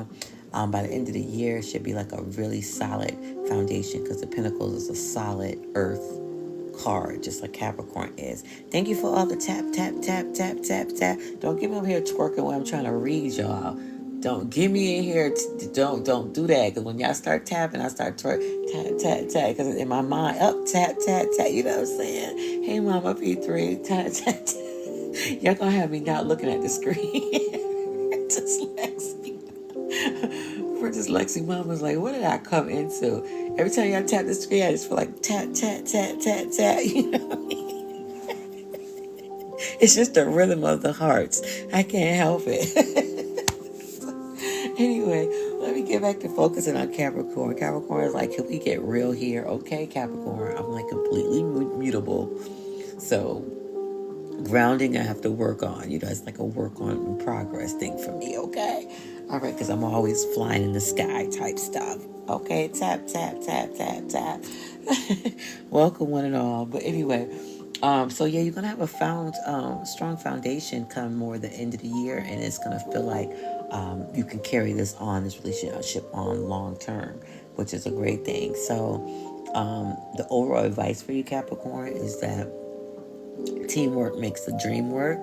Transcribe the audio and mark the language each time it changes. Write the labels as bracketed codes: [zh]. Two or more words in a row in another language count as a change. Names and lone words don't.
[en] By the end of the year, it should be like a really solid foundation because the Pentacles is a solid earth card, just like Capricorn is. Thank you for all the tap, tap, tap, tap, tap, tap. Don't get me over here twerking when I'm trying to read y'all. Don't get me in here. Don't do that. Because when y'all start tapping, I start twerk, tap, tap, tap. Because in my mind, up, tap, tap, tap. You know what I'm saying? Hey, Mama P3, tap, tap, tap. Y'all gonna have me not looking at the screen. For dyslexic mamas, like, what did I come into? Every time y'all tap the screen, I just feel like tap, tap, tap, tap, tap. You know what I mean? It's just the rhythm of the hearts. I can't help it. Anyway, let me get back to focusing on Capricorn. Capricorn is like, can we get real here? Okay, Capricorn, I'm like completely mutable. So grounding I have to work on. It's like a work on in progress thing for me, okay? All right, because I'm always flying in the sky type stuff. Okay, tap, tap, tap, tap, tap. Welcome one and all. But anyway, so yeah, you're going to have a strong foundation come more the end of the year, and it's going to feel like you can carry this relationship on long term, which is a great thing. So the overall advice for you, Capricorn, is that teamwork makes the dream work.